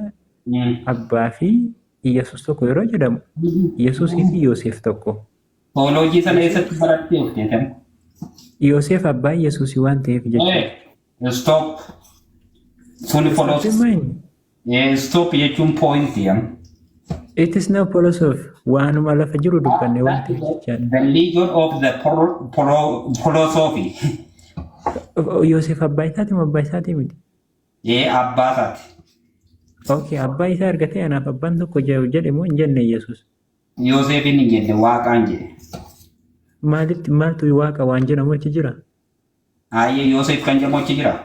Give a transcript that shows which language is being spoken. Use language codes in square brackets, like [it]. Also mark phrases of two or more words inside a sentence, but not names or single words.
[om] Abbaa fi Yesuus tokko yeroo jedhamu Yesuusii fi Yoosef tokko. Teoloojii sana eessatti barattee hojjetan? Yoosef abbaa Yesuusii waan ta'eef jechuudha. Stop. Suni philosophy. Stop jechuun pointi. [en] It is no philosophy. [om] Waanuma lafa jiru dubbanne waan ta'eef jechaadha. [en] The religion of the philosophy. [om] Yoosef abbaa isaati moo abbaa isaati miti? Abbaa isaati. Okay, abbaa isaa argatee anaaf abbaan tokko jedhe moo hin jenne Yesuus? Yoosefin hin jenne waaqaan jedhe. Maaltu waaqa waan jedhamu achi jira? Ayyee Yoosef kan jedhamu achi jira.